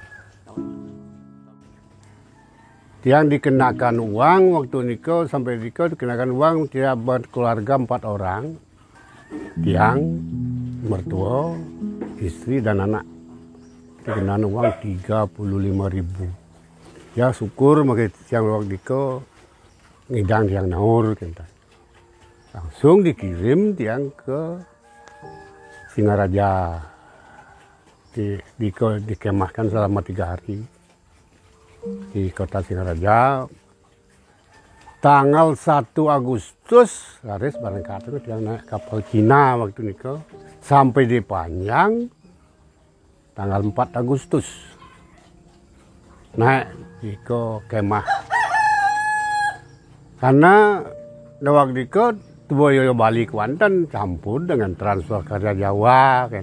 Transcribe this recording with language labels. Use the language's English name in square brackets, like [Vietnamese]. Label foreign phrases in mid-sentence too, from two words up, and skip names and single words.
[Indonesian] Yang dikenakan uang waktu niko sampai niko dikenakan uang dia berkeluarga 4 orang, tiang, mertua, istri dan anak. Dikenakan uang 35.000. Ya syukur makanya tiang waktu [Balinese] niko ngidang tiang naur [Indonesian] kita. Langsung dikirim tiang ke Singaraja. Dikemahkan selama 3 hari di kota Singaraja. Tanggal 1 Agustus laris berangkat tiang naik kapal Cina waktu itu sampai di Panjang tanggal 4 Agustus naik di kemah. Karena waktu itu Boyo Bali Kuantan campur dengan Transwakarya Jawa kan.